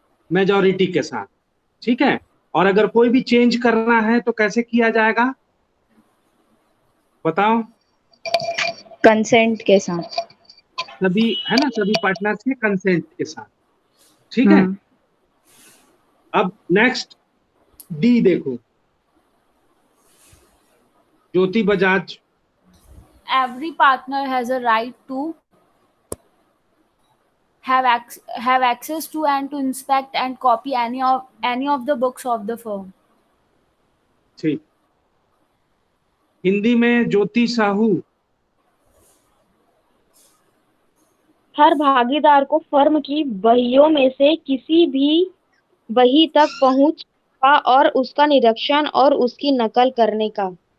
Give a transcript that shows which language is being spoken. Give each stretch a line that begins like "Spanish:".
Hindi: Majority के साथ, ठीक है। और अगर कोई भी चेंज करना है तो कैसे किया जाएगा, बताओ? कंसेंट के साथ। सभी, है ना, सभी पार्टनर्स के कंसेंट के साथ, ठीक है। अब नेक्स्ट डी देखो, ज्योति Bajaj.
English: Every partner has a right to have access to and to inspect and copy any of the books of the firm.
Hindi: ठीक, हिंदी में ज्योति साहू। हर भागीदार को फर्म की बहियों में से किसी भी बही तक पहुंच का और उसका निरीक्षण और उसकी नकल करने का।